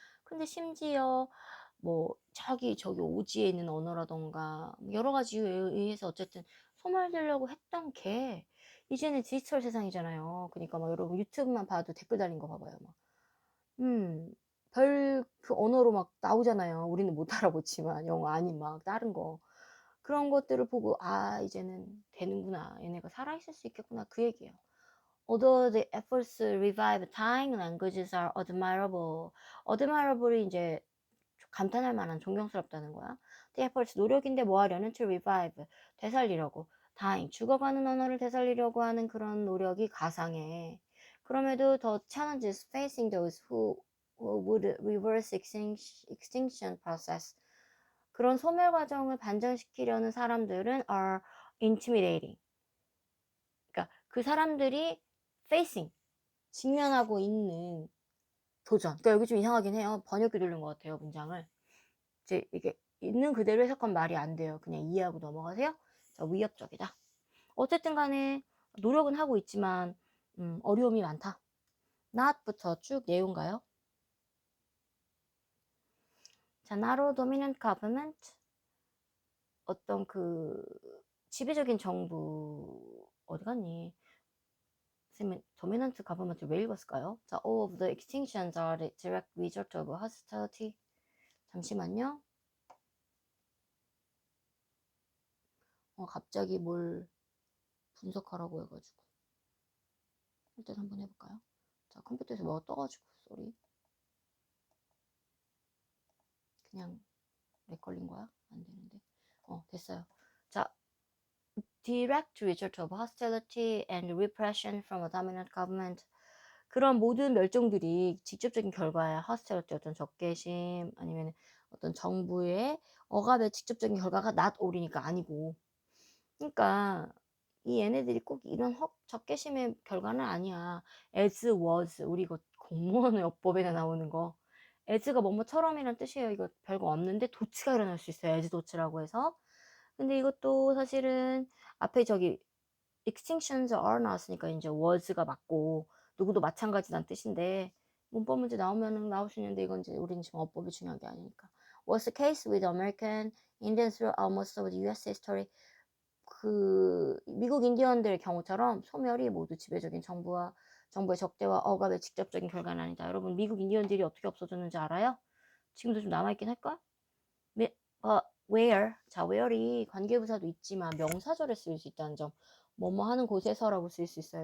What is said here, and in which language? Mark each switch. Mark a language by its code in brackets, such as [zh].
[ko] 근데 심지어 뭐 저기 오지에 있는 언어라던가 여러 가지 이유에 의해서 어쨌든 소멸되려고 했던 게 이제는 디지털 세상이잖아요. 그러니까 막 여러분 유튜브만 봐도 댓글 달린 거 봐봐요. 막 별 그 언어로 막 나오잖아요. 우리는 못 알아보지만 영어 아닌 막 다른 거. 그런 것들을 보고 '아 이제는 되는구나. 얘네가 살아있을 수 있겠구나.' 그 얘기예요. [en] Although the efforts to revive dying languages are admirable. [ko] admirable이 이제 감탄할 만한 존경스럽다는 거야. [en] The efforts [ko] 노력인데 뭐 하려는 [en] to revive [ko] 되살리려고. dying 죽어가는 언어를 되살리려고 하는 그런 노력이 가상해. 그럼에도 [en] the challenges facing those who would reverse extinction process. [ko] 그런 소멸 과정을 반전시키려는 사람들은 [en] are intimidating. [ko] 그러니까 그 사람들이 facing 직면하고 있는 도전. 그러니까 여기 좀 이상하긴 해요. 번역기 누른 것 같아요, 문장을. 이제 이게 있는 그대로 해석하면 말이 안 돼요. 그냥 이해하고 넘어가세요. 자, 위협적이다. 어쨌든 간에 노력은 하고 있지만 어려움이 많다. not부터 쭉 내용 가요. [en] 자, narrow dominant government. [ko] 어떤 그 지배적인 정부 어디 갔니? 선생님, dominant government 왜 읽었을까요? [en] 자, all of the extinctions are the direct result of hostility. [ko] 잠시만요. 갑자기 뭘 분석하라고 해가지고 일단 한번 해볼까요? 자, 컴퓨터에서 뭐가 떠가지고 쏘리. 그냥 렉 걸린 거야? 안 되는데. 됐어요. [en] 자, direct result of hostility and repression from a dominant government. [ko] 그런 모든 멸종들이 직접적인 결과야. hostility 어떤 적개심 아니면 어떤 정부의 억압의 직접적인 결과가 not all이니까 아니고. 그러니까 이 얘네들이 꼭 이런 적개심의 결과는 아니야. as was 우리 이거 공무원 어법에나 나오는 거. as가 뭐뭐처럼이란 뜻이에요. 이거 별거 없는데 도치가 일어날 수 있어요. as 도치라고 해서. 근데 이것도 사실은 앞에 저기 extinctions are 나왔으니까 이제 was가 맞고 누구도 마찬가지란 뜻인데 문법 문제 나오면은 나올 수 있는데 이건 이제 우리는 지금 어법이 중요한 게 아니니까. [en] Was the case with American Indians throughout most of the U.S. history. [ko] 그 미국 인디언들의 경우처럼 소멸이 모두 지배적인 정부의 적대와 억압의 직접적인 결과는 아니다. 여러분 미국 인디언들이 어떻게 없어졌는지 알아요? 지금도 좀 남아있긴 할걸? where 자 where이 관계부사도 있지만 명사절에 쓰일 수 있다는 점 뭐뭐 하는 곳에서라고 쓰일 수 있어요.